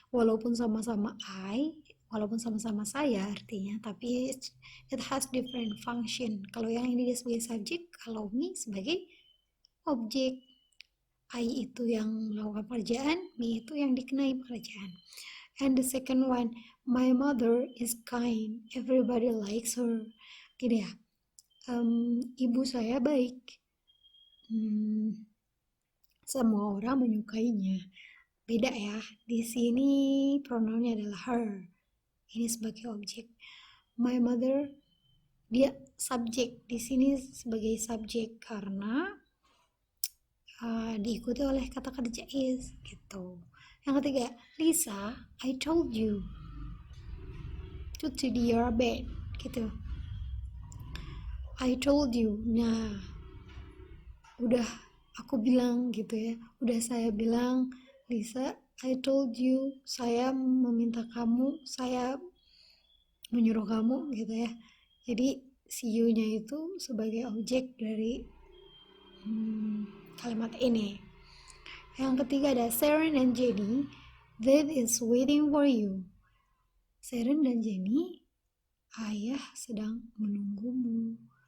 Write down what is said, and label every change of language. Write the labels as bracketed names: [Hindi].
[Indonesian] Walaupun sama-sama I, walaupun sama-sama saya artinya, tapi [English] it has different function. [Indonesian] Kalau yang ini dia sebagai subjek, kalau me sebagai objek. I itu yang melakukan pekerjaan, me itu yang dikenai pekerjaan. [English] And the second one, my mother is kind. Everybody likes her. [Indonesian] Gini ya, ibu saya baik. Semua orang menyukainya. Beda ya. Di sini pronounnya adalah her. Ini sebagai objek. [English] My mother, [Indonesian] dia subjek. Di sini sebagai subjek karena diikuti oleh kata kerja is gitu. Yang ketiga, [English] Lisa, I told you to tidy your bed gitu. I told you. [Indonesian] Nah, udah aku bilang gitu ya. Udah saya bilang, Lisa, [English] I told you, [Indonesian] saya meminta kamu, saya menyuruh kamu gitu ya. Jadi si you-nya itu sebagai objek dari kalimat ini. Yang ketiga ada [English] Sharon and Jenny, that is waiting for you. [Indonesian] Sharon dan Jenny, ayah sedang menunggumu.